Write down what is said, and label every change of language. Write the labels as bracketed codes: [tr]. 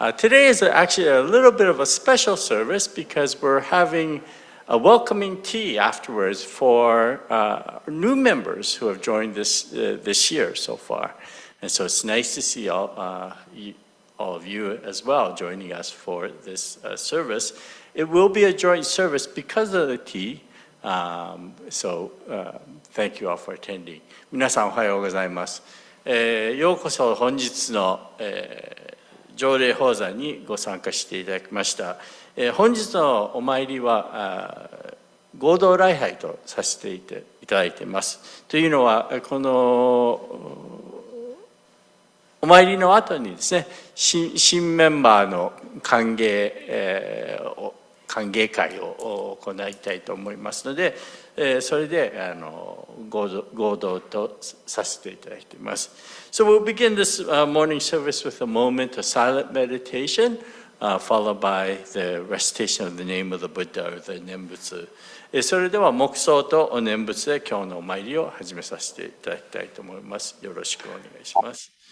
[en] Today is actually a little bit of a special service because we're having a welcoming tea afterwards for new members who have joined this year so far. And so it's nice to see all of you as well joining us for this service. It will be a joint service because of the tea. So thank you all for attending. [ja] 皆さんおはようございます。ようこそ本日の、条例法座にご参加していただきました。本日のお参りは合同礼拝とさせていただいています。というのはこのお参りの後にですね、新メンバーの歓迎会を行いたいと思いますので、それで合同とさせていただいています。 [en] So we'll begin this morning service with a moment of silent meditation, followed by the recitation of the name of the Buddha or the 念仏。 [ja] それでは黙想とお念仏で今日のお参りを始めさせていただきたいと思います。よろしくお願いします。